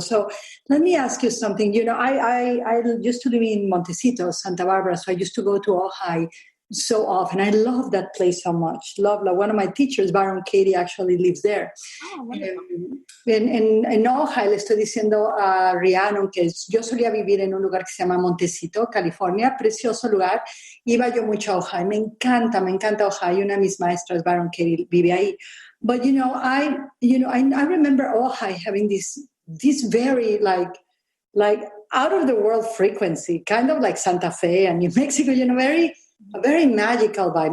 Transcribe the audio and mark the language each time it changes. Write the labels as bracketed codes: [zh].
[en] So let me ask you something. You know, I used to live in Montecito, Santa Barbara, so I used to go to Ojai so often. I love that place so much. Love. One of my teachers, Baron Katie, actually lives there. Oh, wonderful. [es] En Ojai le estoy diciendo a Rhiannon que yo solía vivir en un lugar que se llama Montecito, California, precioso lugar. Iba yo mucho a Ojai. Me encanta Ojai. Una de mis maestras, Baron Katie, vive ahí. [en] But I remember Ojai having this very like out of the world frequency, kind of like Santa Fe and New Mexico, you know, a very magical vibe.